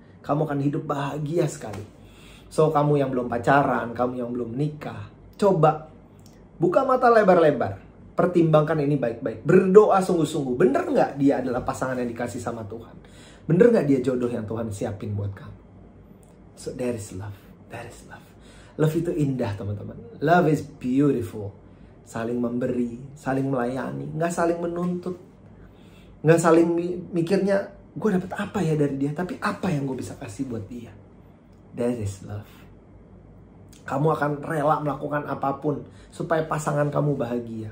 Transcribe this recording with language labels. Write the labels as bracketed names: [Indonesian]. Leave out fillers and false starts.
[Indonesian] Kamu akan hidup bahagia sekali. So kamu yang belum pacaran, kamu yang belum nikah, coba buka mata lebar-lebar, pertimbangkan ini baik-baik, berdoa sungguh-sungguh. Bener nggak dia adalah pasangan yang dikasih sama Tuhan? Bener nggak dia jodoh yang Tuhan siapin buat kamu? [English] So there is love, there is love. [Indonesian] Love itu indah teman-teman. [English] Love is beautiful. [Indonesian] Saling memberi, saling melayani, nggak saling menuntut, nggak saling mikirnya gue dapet apa ya dari dia, tapi apa yang gue bisa kasih buat dia. [English] That is love. [Indonesian] Kamu akan rela melakukan apapun supaya pasangan kamu bahagia.